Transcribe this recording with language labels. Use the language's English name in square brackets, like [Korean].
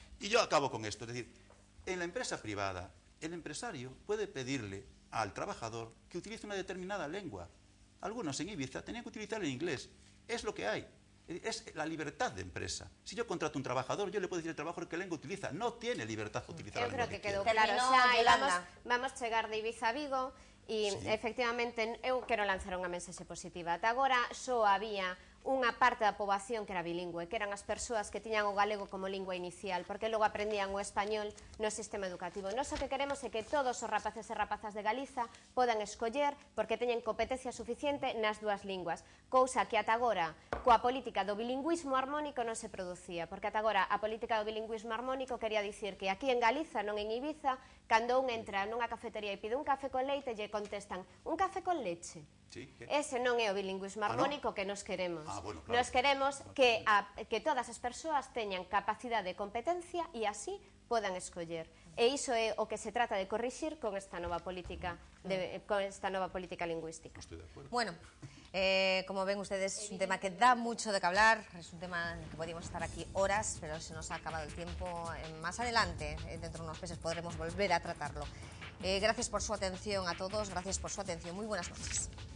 [Spanish] Y yo acabo con esto. Es decir, en la empresa privada, el empresario puede pedirle al trabajador que utilice una determinada lengua. Algunos en Ibiza tenían que utilizar el inglés. Es lo que hay. Es la libertad de empresa. Si yo contrato un trabajador, yo le puedo decir al trabajador que lengua utiliza. No tiene libertad de utilizar la lengua que quiera. [Galician] Eu creo que quedou claro xa, vamos chegar de Ibiza a Vigo e, efectivamente, eu quero lanzar unha mensaxe positiva. Ata agora só había unha parte da poboación que era bilingüe, que eran as persoas que tiñan o galego como lingua inicial, porque logo aprendían o español no sistema educativo. Nós o que queremos é que todos os rapaces e rapazas de Galiza podan escoller porque teñen competencia suficiente nas dúas linguas, cousa que ata agora, coa política do bilingüismo armónico non se producía, porque ata agora a política do bilingüismo armónico quería dicir que aquí en Galiza, non en Ibiza, cando un entra nunha cafetería e pide un café con leite, lle contestan, [Spanish] un café con leche. [Galician] Ese non é o bilingüismo armónico que nos queremos. Nos queremos que todas as persoas teñan capacidade de competencia e así podan escoller. E iso é o que se trata de corrixir con esta nova política lingüística. [Spanish] Bueno, como ven ustedes, es un tema que da mucho de que hablar, es un tema en el que podríamos estar aquí horas, pero se nos ha acabado el tiempo. Más adelante, dentro de unos meses, podremos volver a tratarlo. Gracias por su atención a todos, gracias por su atención. Muy buenas noches.